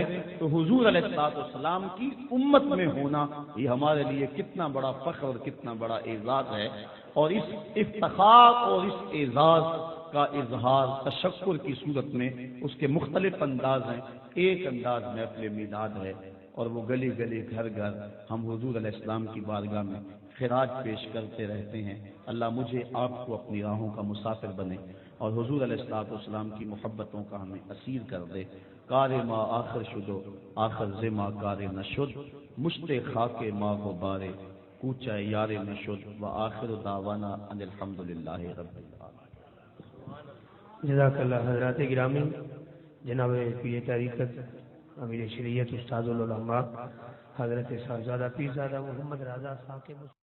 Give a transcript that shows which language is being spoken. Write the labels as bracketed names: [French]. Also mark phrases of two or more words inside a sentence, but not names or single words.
[Urdu] تو حضور علیہ السلام کی امت میں ہونا یہ ہمارے لیے کتنا بڑا فخر اور کتنا بڑا اعزاز ہے، اور اس افتخار اور اس اعزاز کا اظہار تشکر کی صورت میں اس کے مختلف انداز ہیں۔ ایک انداز محفل میلاد ہے، اور وہ گلی گلی گھر گھر ہم حضور علیہ السلام کی بارگاہ میں خراج پیش کرتے رہتے ہیں۔ اللہ مجھے آپ کو اپنی راہوں کا مسافر بنے اور حضور علیہ السلام کی محبتوں کا ہمیں اسیر کر دے۔ [Persian] کار ما آخر شدو آخر زما کار نشد، مشت خاک ما غبارے کوچہ یار نشد، [Arabic] و آخر دعوانا ان الحمدللہ رب العالمین۔ جزاک اللہ [Urdu] حضرات گرامی، جناب پیر طریقت امیر شریعت استاد العلماء حضرت صاحبزادہ پیرزادہ محمد رضا صاحب کے